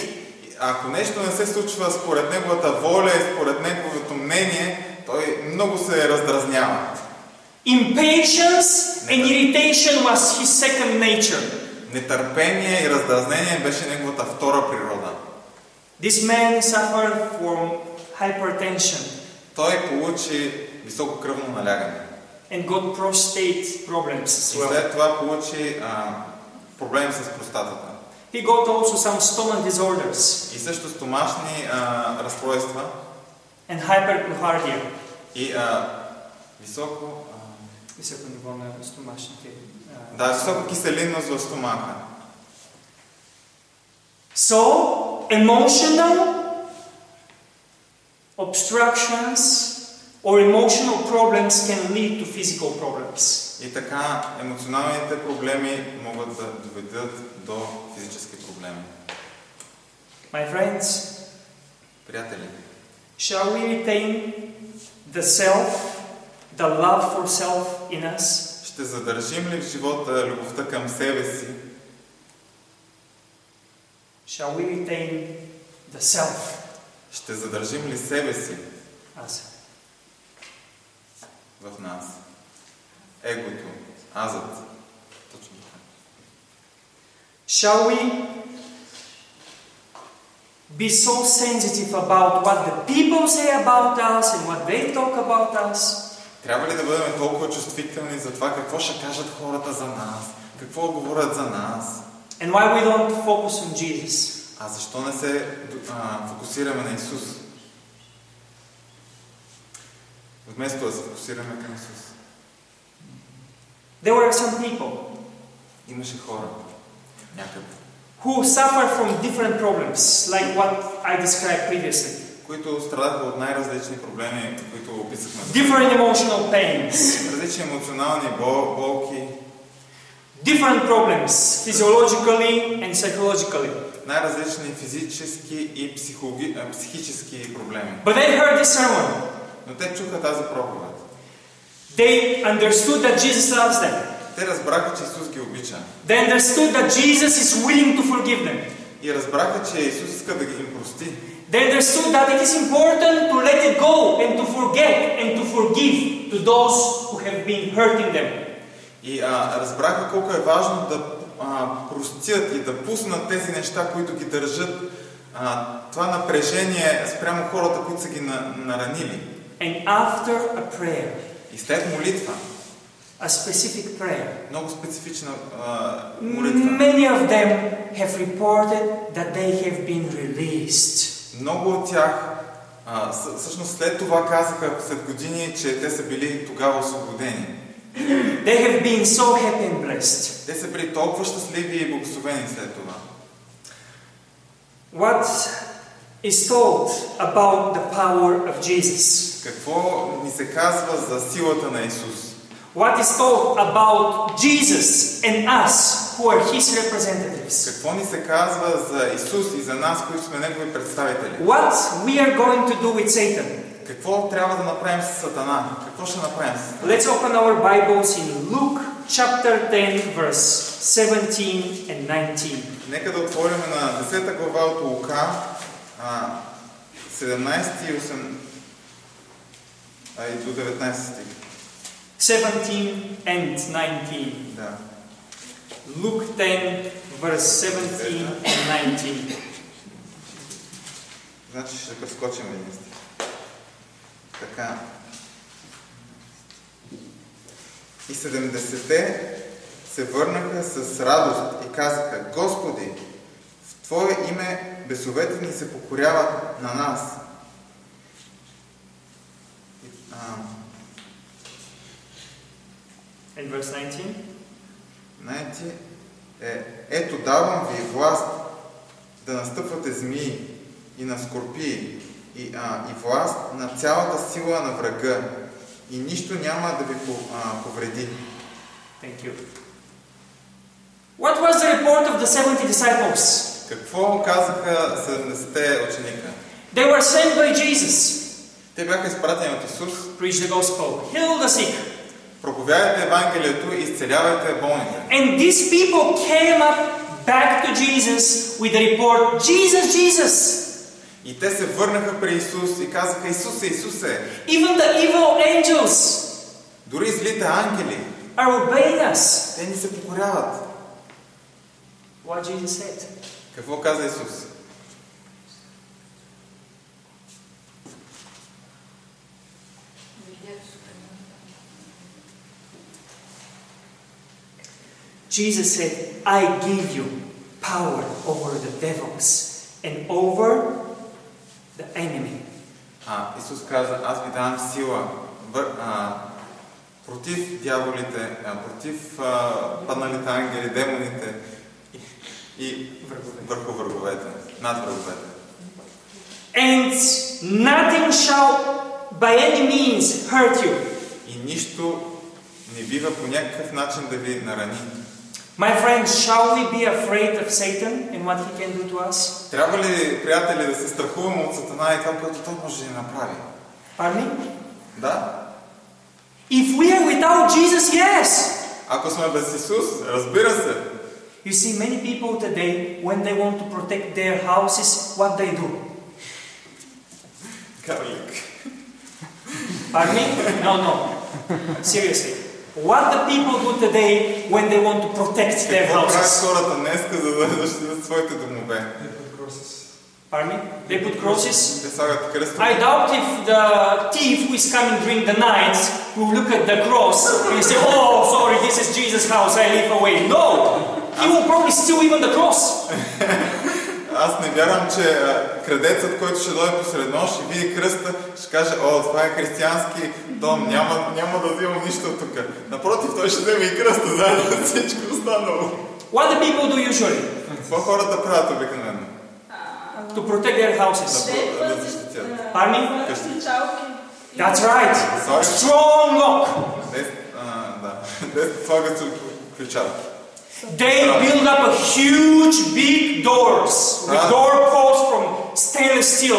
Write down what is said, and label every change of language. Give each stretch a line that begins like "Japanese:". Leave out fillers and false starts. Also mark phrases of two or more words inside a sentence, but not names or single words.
Bulgarian: Ако нещо не се случва според неговата воля и според неговото мнение, той много се раздразнява.
English: Impatience and irritation was his second nature.
Bulgarian: Нетърпение и раздразнение беше неговата втора природа.
English: This man suffered from hypertension.
Bulgarian: Той получи високо кръвно налягане.
English: And got prostate problems as
Bulgarian: И
English: well.
Bulgarian: след това получи проблеми с простатата.
English: He got also some stomach disorders
Bulgarian: И също стомашни разстройства.
English: and hypercardia.
Bulgarian: И високо Високо ниво на стомашните. висока киселинност в стомаха.
English: So, emotional obstructions or emotional problems can lead to physical problems.
Bulgarian: И така емоционалните проблеми могат да доведат до физически проблеми.
English: My friends,
Bulgarian: Приятели,
English: shall we retain the self, the love for self in us?
Bulgarian: ще задържим ли в живота любовта към себе си?
English: Shall we retain the self?
Bulgarian: Ще задържим ли себе си
English: As
Bulgarian: в нас? Егото, азът. Точно така.
English: shall we be so sensitive about what the people say about us and what they talk about us?
Bulgarian: Трябва ли да бъдем толкова чувствителни за това какво ще кажат хората за нас? Какво говорят за нас?
English: And why we don't focus on Jesus?
Bulgarian: А защо не се фокусираме на Исус? Вместо да се фокусираме към Исус.
English: There were some people
Bulgarian: Имаше хора някъде,
English: who suffer from different problems, like what I described previously.
Bulgarian: които страдаха от най-различни проблеми, които описахме.
English: Different emotional pains,
Bulgarian: Различни емоционални болки,
English: different problems, physiologically and psychologically.
Bulgarian: най-различни физически и психически проблеми.
English: But they heard this sermon.
Bulgarian: Но те чуха тази проповед.
English: They understood that Jesus loves them.
Bulgarian: Те разбраха, че Исус ги обича.
English: They understood that Jesus is willing to forgive them.
Bulgarian: И разбраха, че Исус иска да ги им прости.
English: They understood that it is important to let it go and to forget and to forgive to those who have been hurting them.
Bulgarian: И разбраха колко е важно да простят и да пуснат тези неща, които ги държат това напрежение спрямо хората, които са ги наранили.
English: And after a prayer,
Bulgarian: И след молитва,
English: a specific prayer,
Bulgarian: много специфична молитва,
English: many of them have reported that they have been released.
Bulgarian: много от тях всъщност след това казаха след години, че те са били тогава освободени.
English: They have been so happy and blessed.
Bulgarian: Те са били толкова щастливи и благословени след това.
English: What is told about the power of Jesus?
Bulgarian: Какво ни се казва за силата на Исус?
English: What is told about Jesus and us who are His representatives?
Bulgarian: Какво ни се казва за Исус и за нас, които сме Негови представители?
English: What we are going to do with Satan?
Bulgarian: Какво трябва да направим с Сатана? Какво ще направим с Сатана?
English: Let's open our Bibles in Luke chapter 10 verse 17 and 19.
Bulgarian: Нека да отворим на 10 глава от Лука, 17 и 8, и до 19 стих.
English: 17 and 19.
Bulgarian: Да. Luke 10 verse 17 and 19. Значи ще прескочим един стих. Така. И 70-те се върнаха с радост и казаха: Господи, в Твое име бесовете ни се покоряват на нас.
English: And verse 19.
Bulgarian: Ето давам ви власт да настъпвате змии и на скорпии и власт на цялата сила на врага и нищо няма да ви повреди.
English: Thank you. What was the report of the 70 disciples?
Bulgarian: Какво казаха 70-те ученика?
English: They were sent by Jesus.
Bulgarian: Те бяха изпратени от Исус
English: Preach the gospel. Heal the sick.
Bulgarian: проповядайте Евангелието и изцелявайте болните.
English: And these people came up back to Jesus with the report, Jesus, Jesus.
Bulgarian: И те се върнаха при Исус и казаха, Исусе, Исусе.
English: Even the evil angels
Bulgarian: Дори злите ангели,
English: are obeying us.
Bulgarian: те ни се покоряват.
English: What Jesus said.
Bulgarian: Какво каза Исус?
English: Jesus said, I give you power over the devils and over the enemy.
Bulgarian: Исус каза, аз ви давам сила против дяволите, против падналите ангели, демоните и върху враговете, над враговете.
English: And nothing shall by any means hurt you.
Bulgarian: И нищо не бива по някакъв начин да ви нарани.
English: My friends, shall we be afraid of Satan and what he can do to us?
Bulgarian: Трябва ли, приятели, да се страхуваме от Сатана и това, което той може да ни направи?
English: Pardon me?
Bulgarian: Да.
English: If we are without Jesus, yes.
Bulgarian: Ако сме без Исус, разбира се.
English: You see, many people today, when they want to protect their houses, what they do?
Bulgarian: Карлик.
English: Pardon me? No. Seriously. What the people do today when they want to protect their
Bulgarian: Какво правят
English: houses?
Bulgarian: хората днеска, за да защитят своите домове?
English: Pardon me? They put crosses?
Bulgarian: Те слагат кръстове.
English: I doubt if the thief who is coming during the night will look at the cross and say, oh, sorry, this is Jesus' house, I live away. No! He will probably steal even the cross.
Bulgarian: Аз не вярвам, че крадецът, който ще дойде посред нощ и види кръста, ще каже, о, това е християнски дом, няма да взимам нищо от тук. Напротив, той ще вземе и кръста, заедно с всичко останало.
English: What do people do usually?
Bulgarian: Какво хората правят обикновено?
English: To protect their houses.
Bulgarian: Да защитят.
English: Pardon me? That's right. Strong lock.
Bulgarian: Те слагат ключалки.
English: They build up a huge big doors with door posts from stainless steel.